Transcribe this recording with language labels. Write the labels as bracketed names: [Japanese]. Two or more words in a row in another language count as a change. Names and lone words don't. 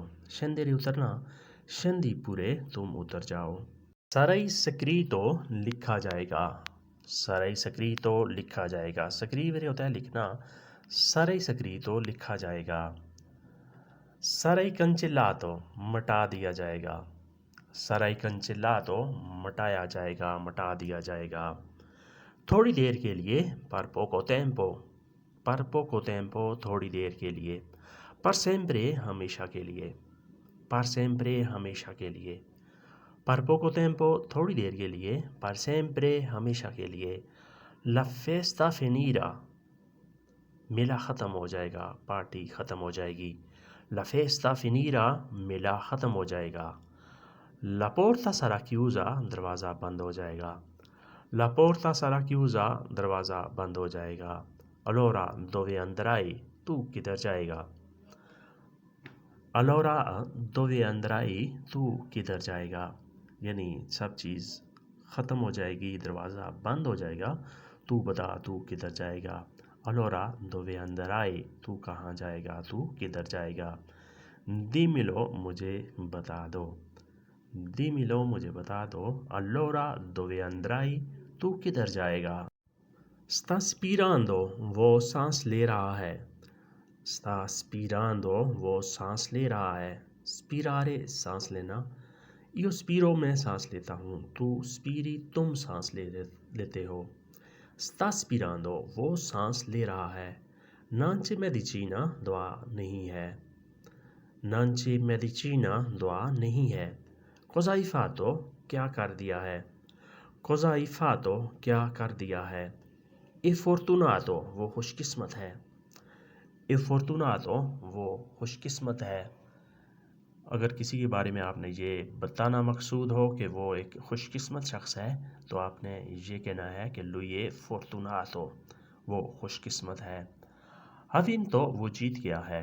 [Hindi] scendere उतरना, [Italian] scendi pure [Hindi] तुम उतर जाओ। [Italian] sarai scritto [Hindi] लिखा जाएगा। [Italian] sarai scritto [Hindi] लिखा जाएगा। scrivere होता है लिखना, [Italian] sarai scritto [Hindi] लिखा जाएगा। [Italian] sarai cancellato [Hindi] मिटा दिया जाएगा। [Italian] sarai cancellato [Hindi] मिटाया जाएगा, मिटा दिया जाएगा। थोड़ी देर के लिए [Italian] per poco tempo, per poco tempo [Hindi] थोड़ी देर के लिए। [Italian] per sempre [Hindi] हमेशा के लिए, [Italian] per sempre [Hindi] हमेशा के लिए। [Italian] per poco tempo [Hindi] थोड़ी देर के लिए, [Italian] per sempre [Hindi] हमेशा के लिए। [Italian] la festa finirà [Hindi] मेला ख़त्म हो जाएगा, पार्टी ख़त्म हो जाएगी। [Italian] la festa finirà [Hindi] मेला ख़त्म हो जाएगा। [Italian] la porta sarà chiusa [Hindi] दरवाज़ा बंद हो जाएगा। [Italian] la porta sarà chiusa [Hindi] दरवाज़ा बंद हो जाएगा। [Italian] allora dove andrai [Hindi] तू किधर जाएगा। [Italian] allora dove andrai [Hindi] तू किधर जाएगा, यानी सब चीज़ ख़त्म हो जाएगी, दरवाज़ा बंद हो जाएगा, तू बता तू किधर जाएगा। [Italian] allora dove andrai [Hindi] तू कहाँ जाएगा, तू किधर जाएगा। dimmelo मुझे बता दो। dimmelo मुझे बता दो। [Italian] allora dove andrai [Hindi] तू किधर जाएगा। [Italian] sta spirando [Hindi] वो सांस ले रहा है। [Italian] sta spirando [Hindi] वो सांस ले रहा है। spirare सांस लेना। [Italian] io spiro [Hindi] मैं सांस लेता हूँ, तू spiri तुम सांस लेते हो। [Italian] sta spirando [Hindi] वो सांस ले रहा है। [Italian] non c'è medicina [Hindi] दवा नहीं है। [Italian] non c'è medicina [Hindi] दवा नहीं है। [Italian] cosa hai fatto [Hindi] क्या कर दिया है। [Italian] cosa hai fatto [Hindi] क्या कर दिया है। [Italian] e fortunato [Hindi] वो खुशकिस्मत है। [Italian] e fortunato [Hindi] वो खुशकिस्मत है। अगर किसी के बारे में आपने ये बताना मकसूद हो कि वो एक खुशकिस्मत शख्स है, तो आपने ये कहना है कि [Italian] lui è fortunato [Hindi] वो खुशकिस्मत है। [Italian] ha vinto [Hindi] वो जीत गया है।